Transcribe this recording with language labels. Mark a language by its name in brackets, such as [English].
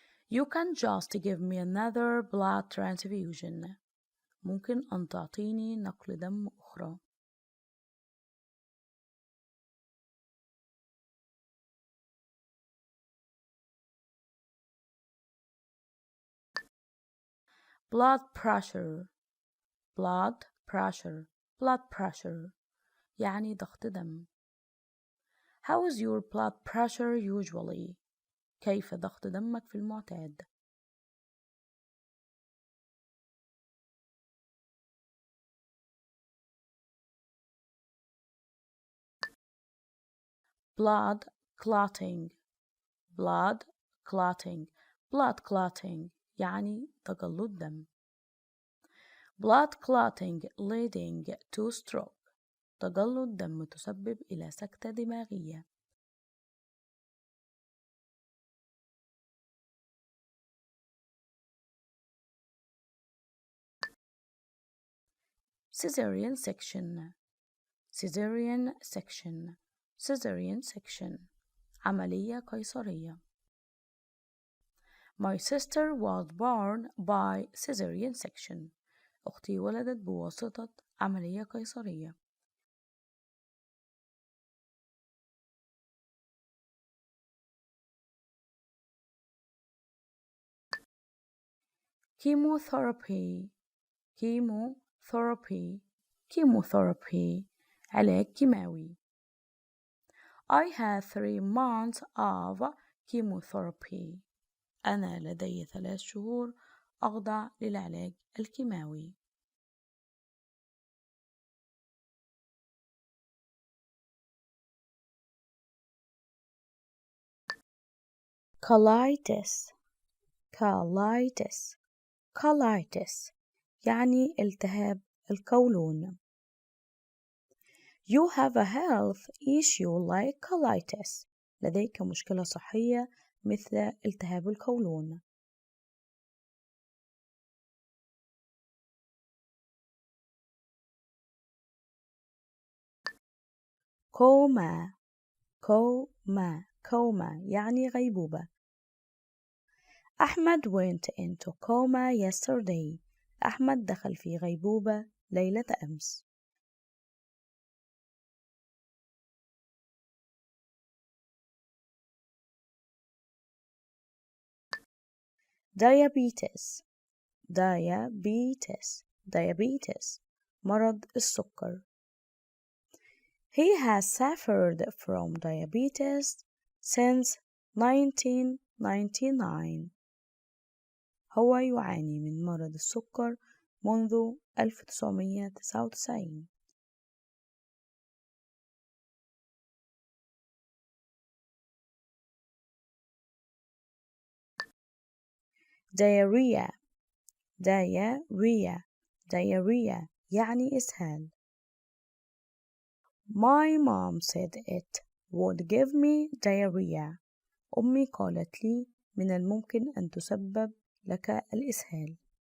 [English] You can just give me another blood transfusion. [Arabic] ممكن أن تعطيني نقل دم أخرى. [English] blood pressure blood pressure blood pressure [Arabic] يعني ضغط دم. [English] How is your blood pressure usually? [Arabic] كيف ضغط دمك في المعتاد؟ [English] blood clotting blood clotting [Arabic] blood clotting يعني تجلط دم. [English] blood clotting leading to stroke [Arabic] تجلط دم تسبب إلى سكتة دماغية. [English] cesarean section cesarean section cesarean section [Arabic] عملية قيصرية. [English] My sister was born by cesarean section. [Arabic] أختي ولدت بواسطة عملية قيصرية. [English] chemotherapy chemotherapy chemotherapy [Arabic] علاج كيماوي. [English] I had 3 months of chemotherapy. [Arabic] أنا لدي 3 شهور أخضع للعلاج الكيماوي. [English] colitis colitis colitis [Arabic] يعني التهاب القولون. [English] You have a health issue like colitis. [Arabic] لديك مشكلة صحية مثل التهاب القولون. [English] coma coma coma [Arabic] يعني غيبوبة. [English] أحمد went into coma yesterday. [Arabic] أحمد دخل في غيبوبة ليلة أمس. [English] diabetes diabetes diabetes [Arabic] مرض السكر. [English] He has suffered from diabetes since 1999. [Arabic] هو يعاني من مرض السكر منذ 1999. [English] diarrhea diarrhea diarrhea [Arabic] يعني إسهال. [English] My mom said it would give me diarrhea. [Arabic] أمي قالت لي من الممكن أن تسبب لك الإسهال.